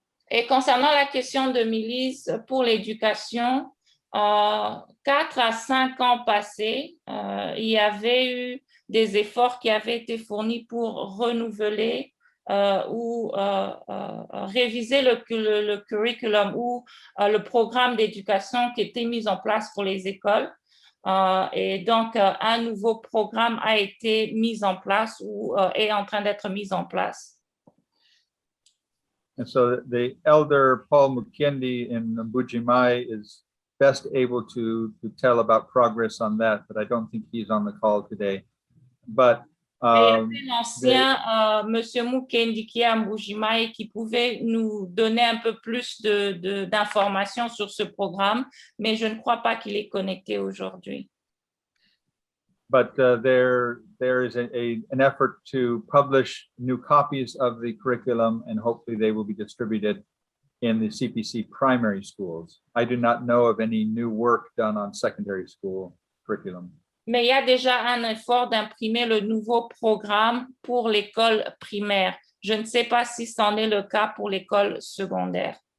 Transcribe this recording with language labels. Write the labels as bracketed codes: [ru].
[fr] Et concernant la question de Milice pour l'éducation, 4 à 5 ans passés, il y avait eu des efforts qui avaient été fournis pour renouveler ou réviser le curriculum ou le programme d'éducation qui était mis en place pour les écoles. Et donc, un nouveau programme a été mis en place ou est en train d'être mis en place. [en] And so the elder Paul Mukendi in Bujimai is best able to tell about progress on that, but I don't think he's on the call today. But [fr] l'ancien Monsieur Mukendi qui est à Mbujimayi qui pouvait nous donner un peu plus d'informations sur ce programme, mais je ne crois pas qu'il est connecté aujourd'hui. [en] But there is an effort to publish new copies of the curriculum, and hopefully they will be distributed in the CPC primary schools. I do not know of any new work done on secondary school curriculum. [fr] Mais il y a déjà un effort d'imprimer le nouveau programme pour l'école primaire. Je ne sais pas si c'en est le cas pour l'école secondaire.